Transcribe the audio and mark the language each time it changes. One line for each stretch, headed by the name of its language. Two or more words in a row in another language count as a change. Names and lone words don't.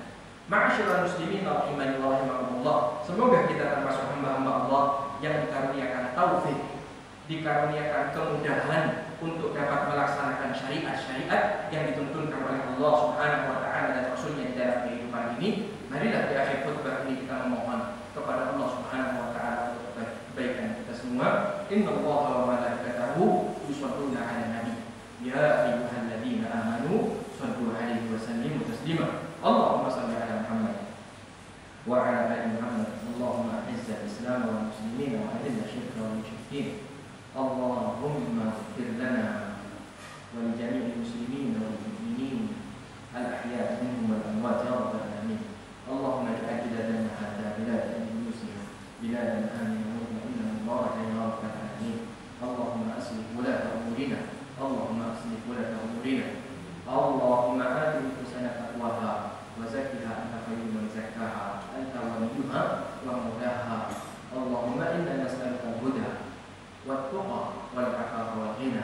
Arabic: معاشر المسلمين رحمني ورحمكم الله.
Indonesian: Semoga kita termasuk hamba-hamba Allah yang dikaruniakan taufik, dikaruniakan kemudahan untuk dapat melaksanakan syariat-syariat yang dituntunkan oleh Allah
Arabic: سبحانه وتعالى
Indonesian: dan Rasulnya di dalam kehidupan ini. Marilah di akhir khutbah ini kita memohon kepada Allah
Arabic: سبحانه وتعالى
Indonesian: untuk kebaikan kita semua.
Arabic: إن الله وملائكته يصلون على النبي يا أيها الذين آمنوا صلوا عليه وسلموا تسليما. اللهم صل على محمد وعلى آل محمد. اللهم أعز الإسلام والمسلمين وأذل الشرك والمشركين. اللهم اغفر لنا ولجميع المسلمين والمؤمنين الأحياء منهم والأموات يا رب العالمين. اللهم اجعل بلادنا هذا بلادا مسلمة، بلادا آمنة مطمئنة مباركة يا رب العالمين. اللهم أصلح ولاة أمورنا، اللهم أصلح ولاة أمورنا, Allahumma aslih wulata umurina. اللهم آت نفوسنا تقواها وزكها أنت خير من زكاها، أنت وليها ومولاها. اللهم إنا نسألك الهدى والتقى والعفاف والغنى.